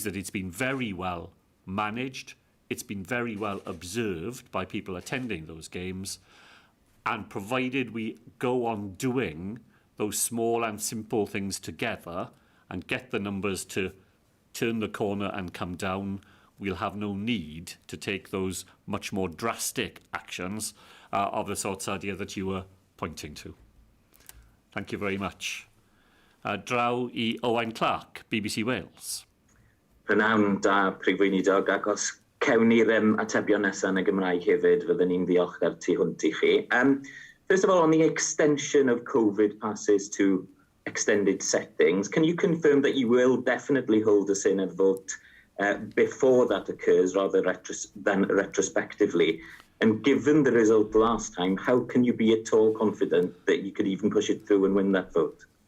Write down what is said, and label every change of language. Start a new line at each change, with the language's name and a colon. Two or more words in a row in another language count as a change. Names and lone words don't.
English: that it's been very well managed, it's been very well observed by people attending those games, and provided we go on doing those small and simple things together and get the numbers to turn the corner and come down, we'll have no need to take those much more drastic actions of the sort, Sadia, that you were pointing to. Thank you very much.
Welsh: Draw I Owain Clark, BBC Wales. Prynawn da Prif Weinidog, ac os cewn ni'r atebion nesaf yn y Gymraeg hefyd, fyddwn ni'n ddiolchgar tu hwnt I chi.
English: First of all, on the extension of COVID passes to extended settings, can you confirm that you will definitely hold a Cynhadledd vote before that occurs rather than retrospectively? And given the result last time, how can you be at all confident that you could even push it through and win that vote?